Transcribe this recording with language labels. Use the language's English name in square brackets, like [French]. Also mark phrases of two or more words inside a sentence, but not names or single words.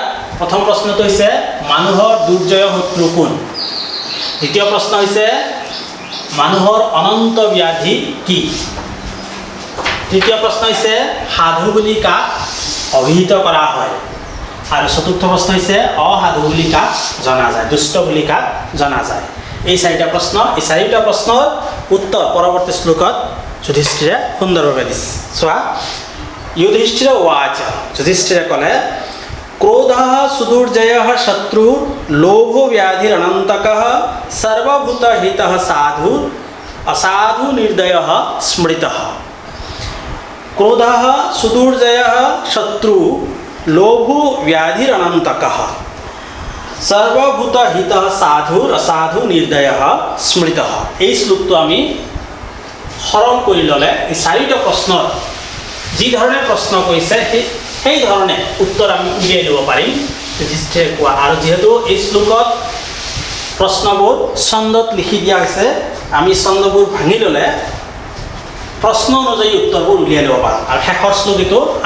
[Assamese] প্ৰথম প্ৰশ্নটো হৈছে মানুহৰ দুৰ্জয় শত্ৰু কোন দ্বিতীয় প্ৰশ্ন হৈছে মানুহৰ অনন্ত ব্যাধি কি তৃতীয় প্ৰশ্ন হৈছে সাধু বুলি কাক অভিহিত কৰা হয় আৰু চতুৰ্থ প্ৰশ্ন হৈছে অসাধু বুলি কাক জনা যায় দুষ্ট বুলি কাক জনা যায় এই চাৰিটা প্ৰশ্ন এই চাৰিটা প্ৰশ্নৰ উত্তৰ পৰৱৰ্তী শ্লোকত যুধিষ্ঠিৰে সুন্দৰভাৱে দিছে চোৱা [Sanskrit] युधिष्ठिर उवाच [Assamese] युधिष्ठिर कले [Sanskrit] क्रोधः सुदुर्जयः शत्रु लोभो व्याधिरनन्तकः सर्वभूतहितः साधु असाधु निर्दयः स्मृतः क्रोधः सुदुर्जयः शत्रु लोभो व्याधिरनन्तकः सर्वभूतहितः साधु असाधु निर्दयः स्मृतः [Assamese] এই শ্লোকটো আমি সৰল কৰি ললে এই চাৰিটা প্ৰশ্নৰ যি ধৰণে প্ৰশ্ন কৰিছে সেই ধৰণে উত্তৰ আমি উলিয়াই ল'ব পাৰিম যুধিষ্ঠিৰে কোৱা আৰু যেহেতু এই শ্লোকত প্ৰশ্নবোৰ ছন্দত লিখি দিয়া হৈছে আমি ছন্দবোৰ ভাঙি ল'লে প্ৰশ্ন অনুযায়ী উত্তৰবোৰ উলিয়াই ল'ব পাৰোঁ আৰু শেষৰ শ্লোক এইটো